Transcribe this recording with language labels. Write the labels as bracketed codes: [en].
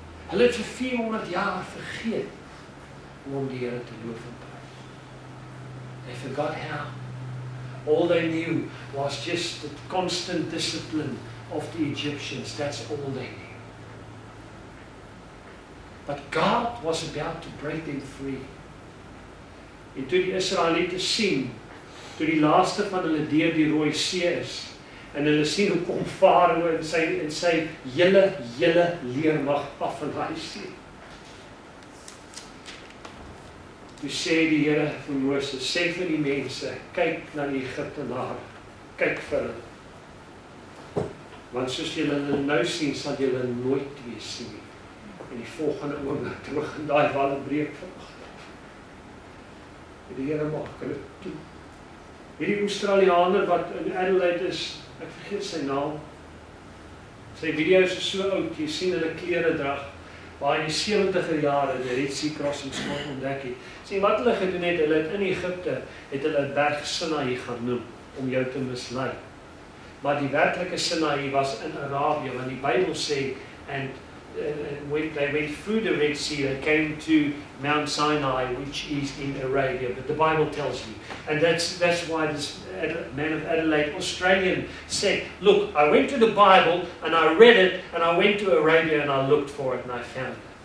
[af] Hulle het vir 400 jaar vergeet om die Here te loof en prys. [en] They forgot how. All they knew was just the constant discipline of the Egyptians. That's all they knew. But God was about to break them free. [af] En toe die Israeliete sien, toe die laaste van hulle deur die Rooi See is, en hulle sien hoe kom Farao en sy hele leermag af van daai see. Toe sê die Here vir Moses, sê vir die mense, kyk na die Egiptenare, kyk vir hulle. Want soos julle hulle nou sien, sal julle nooit weer sien nie. En die volgende oomblik, toe begin daai walle breek vanoggend. Die Here maak hulle toe. Hierdie Australianer wat in Adelaide is, ek vergeet sy naam. Sy video's is so oud, jy sien hulle klere drag. Waar in die 70er jare die Red Sea Crossing skop ontdek het. Sien wat hulle gedoen het, hulle het in Egipte, het hulle 'n berg Sinaï gaan noem, om jou te mislei. Maar die werklike Sinaï was in Arabië, want die Bybel sê, [en] and when they went through the Red Sea, they came to Mount Sinai, which is in Arabia, but the Bible tells you. And that's why this man of Adelaide, Australian, said, look, I went to the Bible, and I read it, and I went to Arabia, and I looked for it, and I found it.